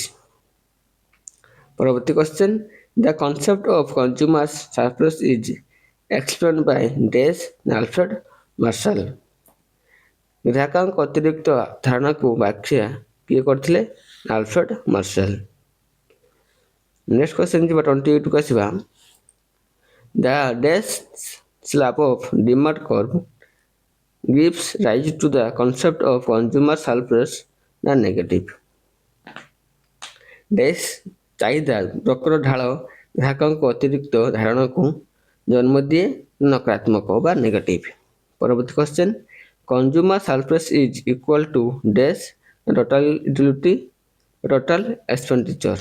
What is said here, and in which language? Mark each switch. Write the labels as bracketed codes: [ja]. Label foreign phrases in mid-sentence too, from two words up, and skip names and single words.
[en] ପରବର୍ତ୍ତୀ question the concept of consumers surplus is explained by des Alfred Marshall. [or] ଗ୍ରାହକଙ୍କ ଅତିରିକ୍ତ ଧାରଣାକୁ ବ୍ୟାଖ୍ୟା କିଏ କରିଥିଲେ? ଆଲଫ୍ରେଡ୍ ମାର୍ଶାଲ। [en] next question [or] ଯିବା 28 କୁ ଆସିବା। [en] the des slope of demand curve gives rise to the concept of consumer surplus ନା ନେଗେଟିଭ୍। [or] ଡେସ୍ ଚାହିଦା ବକ୍ର ଢାଳ ଗ୍ରାହକଙ୍କ ଅତିରିକ୍ତ ଧାରଣାକୁ ଜନ୍ମ ଦିଏ ନକାରାତ୍ମକ ବା ନେଗେଟିଭ୍। [en] ପରବର୍ତ୍ତୀ question consumer surplus is equal to des total utility total expenditure.